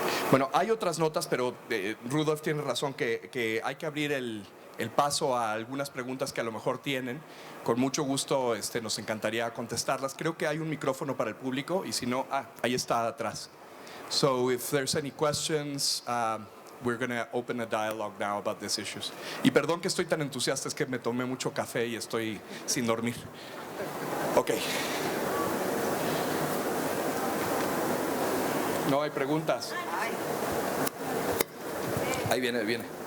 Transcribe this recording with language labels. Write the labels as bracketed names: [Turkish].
[Spanish] Bueno, hay otras notas, pero Rudolf tiene razón que hay que abrir el paso a algunas preguntas que a lo mejor tienen. Con mucho gusto nos encantaría contestarlas. Creo que hay un micrófono para el público, y si no, ahí está atrás. [English] So if there's any questions, we're going to open a dialogue now about these issues. [Spanish] Y perdón que estoy tan entusiasta, es que me tomé mucho café y estoy sin dormir. Ok. No hay preguntas. Ahí viene.